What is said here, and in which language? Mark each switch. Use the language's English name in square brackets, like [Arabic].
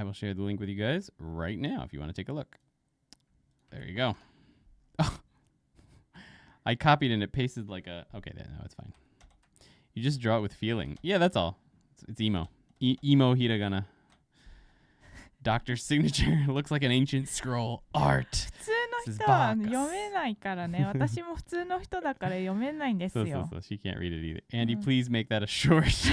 [English] I will share the link with you guys right now if you want to take a look. There you go. Oh. I copied and it pasted like a... Okay, no, it's fine. You just draw it with feeling. Yeah, that's all. It's emo. Emo hiragana. Doctor's signature. Looks like an ancient scroll. Art. [Japanese] 普通の人は読めないからね。私も普通の人だから読めないんですよ。 [English] So, she can't read it either. Andy, please make that a short.